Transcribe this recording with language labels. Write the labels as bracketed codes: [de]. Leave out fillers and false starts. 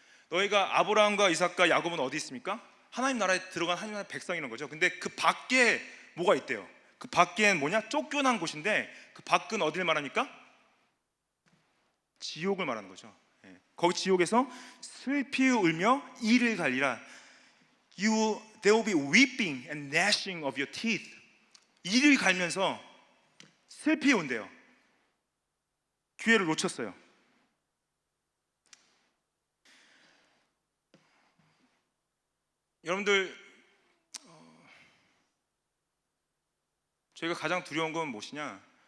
[ko] 너희가 아브라함과 이삭과 야곱은 어디 있습니까? 하나님 나라에 들어간 하나님 나라의 백성이라는 거죠. 근데 그 밖에 뭐가 있대요? 그 밖엔 뭐냐? 쫓겨난 곳인데 그 밖은 어디를 말합니까? 지옥을 말하는 거죠. 거기 지옥에서 슬피 울며 이를 갈리라. [en] There will be weeping and gnashing of your teeth. [ko] 이를 갈면서 슬피 온대요. 기회를 놓쳤어요. 여러분들, 저희가 가장 두려운 건 무엇이냐?